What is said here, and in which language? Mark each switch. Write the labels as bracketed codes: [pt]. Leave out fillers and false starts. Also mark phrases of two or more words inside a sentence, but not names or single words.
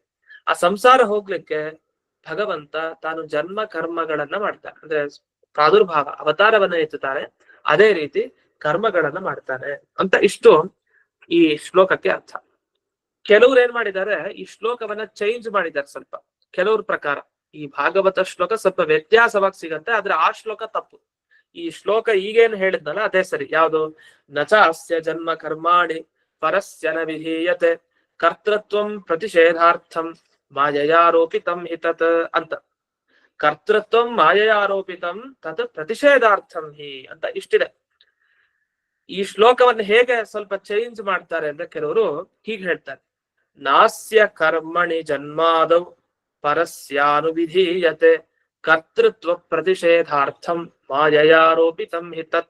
[kn] ಆ ಸಂಸಾರ ಹೋಗ್ಲಿಕ್ಕೆ ಭಗವಂತ ತಾನು ಜನ್ಮ ಕರ್ಮಗಳನ್ನ ಮಾಡ್ತಾನೆ, ಅಂದ್ರೆ ಪ್ರಾದುರ್ಭಾವ ಅವತಾರವನ್ನ ಎತ್ತುತ್ತಾರೆ, ಅದೇ ರೀತಿ ಕರ್ಮಗಳನ್ನ ಮಾಡ್ತಾನೆ ಅಂತ ಇಷ್ಟು ಈ ಶ್ಲೋಕಕ್ಕೆ ಅರ್ಥ. ಕೆಲವ್ರು ಏನ್ ಮಾಡಿದ್ದಾರೆ, ಈ ಶ್ಲೋಕವನ್ನ ಚೇಂಜ್ ಮಾಡಿದ್ದಾರೆ ಸ್ವಲ್ಪ. ಕೆಲವ್ರ ಪ್ರಕಾರ ಈ ಭಾಗವತ ಶ್ಲೋಕ ಸ್ವಲ್ಪ ವ್ಯತ್ಯಾಸವಾಗಿ ಸಿಗತ್ತೆ, ಆದ್ರೆ ಆ ಶ್ಲೋಕ ತಪ್ಪು. ಈ ಶ್ಲೋಕ ಈಗೇನು ಹೇಳಿದ್ನಲ್ಲ ಅದೇ ಸರಿ. ಯಾವುದು, [sa] ನಚ ಅಸ್ಯ ಜನ್ಮ ಕರ್ಮಾಣಿ ಪರಸ್ಯ ನ ವಿಧೀಯತೆ ಕರ್ತೃತ್ವಂ ಪ್ರತಿಷೇಧಾರ್ಥಂ ಮಾಯಯಾರೋಪಿತಂ ಹಿತತ್ ಅಂತ. ಕರ್ತೃತ್ವ ಮಾಯೆಯ ಆರೋಪಿತಂ ತತ್ ಪ್ರತಿಷೇಧಾರ್ಥಂ ಹಿ [kn] ಅಂತ ಇಷ್ಟಿದೆ. ಈ ಶ್ಲೋಕವನ್ನು ಹೇಗೆ ಸ್ವಲ್ಪ ಚೇಂಜ್ ಮಾಡ್ತಾರೆ ಅಂದ್ರೆ ಕೆಲವರು ಹೀಗೆ ಹೇಳ್ತಾರೆ, [sa] ನಾಸ್ಯ ಕರ್ಮಣಿ ಜನ್ಮಾದೌ ಪರಸ್ಯಾನುವಿಧೀಯತೆ ಕರ್ತೃತ್ವ ಪ್ರತಿಷೇಧಾರ್ಥಂ ಮಾಯಯಾರೋಪಿತಂ ಹಿ ತತ್.